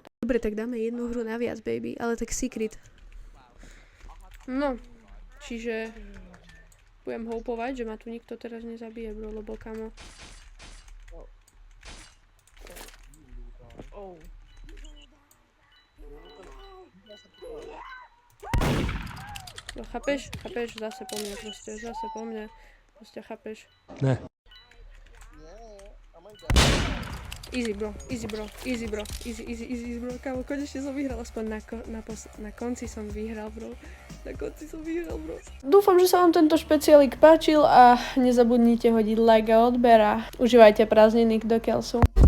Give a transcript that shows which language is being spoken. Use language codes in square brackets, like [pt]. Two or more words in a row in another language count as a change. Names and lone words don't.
[sk] Dobre, tak dáme jednu hru naviac, baby, ale tak secret. No, čiže budem hopovať, že ma tu nikto teraz nezabije, bro, lebo kamo. No, chápeš? Chápeš? Zase po mne. Proste chápeš? Ne. [en] Easy bro, easy bro, [sk] kámo, konečne som vyhral, aspoň na konci som vyhral, bro. Dúfam, že sa vám tento špeciálik páčil a nezabudnite hodiť like a odber a užívajte prázdniny, dokiaľ sú.